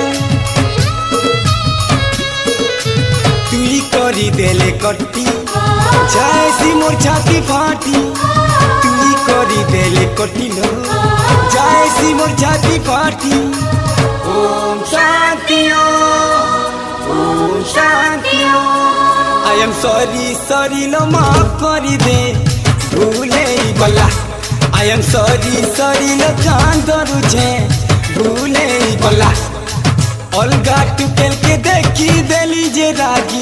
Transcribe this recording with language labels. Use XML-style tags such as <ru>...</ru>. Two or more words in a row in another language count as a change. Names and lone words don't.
<spv>ତୁଇ କରି ଦେଲେ କଟ୍ଟି ଜେସି ମୋର ଛାତି ଫାଟି ତୁଇ କରି ଦେଲେ କଟ୍ଟି ଲୋ ଜେସି ମୋର ଛାତି ଫାଟି ଓମ୍ ଶାନ୍ତି ଓମ୍ ଶାନ୍ତି</spv> <en>I am sorry</en> <spv>ଲୋ ମାଫ କରି ଦେ ଭୁଲେ ଗଲା</spv> <en>I am sorry</en> <spv>ଲୋ କାନ ଦରୁଝେ ଭୁଲେ ଗଲା ଅଲଗା ଟୁକେଲ କେ ଦେଖି ଦେଲି ଜେ ରାଗୀ।</spv>